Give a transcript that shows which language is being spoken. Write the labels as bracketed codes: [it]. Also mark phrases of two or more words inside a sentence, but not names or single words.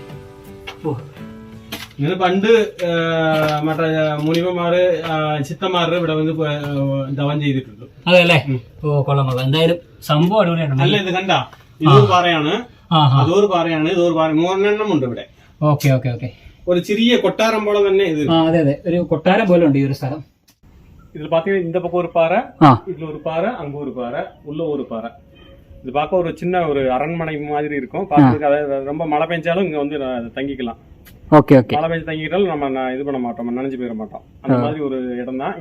[ml] ഇങ്ങനെ പണ്ട് മറ്റേ മുനിവന്മാര് ചിത്തന്മാരുടെ ഇവിടെ വന്ന് ദവം ചെയ്തിട്ടുണ്ട്. അതെല്ലേ? ഓ കൊള്ളാം. എന്തായാലും സംഭവം അടിപൊളിയാണ്. അല്ല, ഇത് കണ്ട, ഇതൊരു പാറയാണ്, അതൊരു പാറയാണ്, ഇതൊരു പാറ, 3 ഉണ്ട് ഇവിടെ. ഓക്കെ. ഒരു ചെറിയ കൊട്ടാരം പോലെ തന്നെ ഇത്. അതെ, ഒരു കൊട്ടാരം പോലെ ഉണ്ട് ഈ ഒരു സ്ഥലം. [ta] இதுல பாத்தீங்கன்னா இந்த பக்கம் ஒரு பாறை, இதுல ஒரு பாறை, அங்க ஒரு பாறை, உள்ள ஒரு பாறை. இது பார்க்க ஒரு சின்ன ஒரு அரண்மனை மாதிரி இருக்கும். பார்க்கறதுக்கு அதாவது ரொம்ப மழை பெஞ்சாலும் இங்க வந்து தங்கிக்கலாம். ஓகே ஓகே. மழை பெஞ்சு தங்கிட்டாலும் நம்ம இது பண்ண மாட்டோம், நனைஞ்சு போயிட மாட்டோம். அந்த மாதிரி ஒரு இடம் தான்.